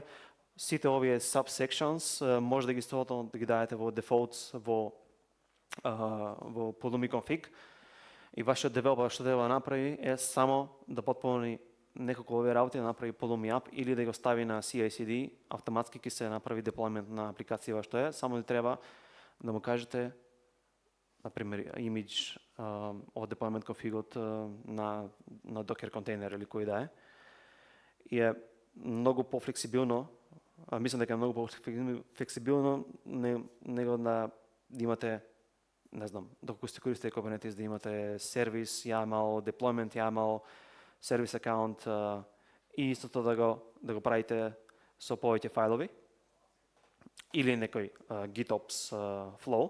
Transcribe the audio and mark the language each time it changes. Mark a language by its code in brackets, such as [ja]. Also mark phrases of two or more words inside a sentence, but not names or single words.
[mk] Сите овие subsections може да ги слободно да ги дадете во defaults во Pulumi config и вашиот девелопер што треба да направи е само да потполни неколку овие работи, да направи Pulumi app или да го стави на CI/CD, автоматски ќе се направи деплојмент на апликација што е, само да треба да му кажете например image од [en] deployment config [mk] на Docker контейнер или кој да е. И е многу пофлексибилно, мислам дека е многу пофлексибилно него да имате, не знам, доколку сте користите Kubernetes, да имате сервис YAML, [en] deployment YAML, [mk] сервис акаунт и истото да го правите со повеќе фајлови или некој GitOps flow.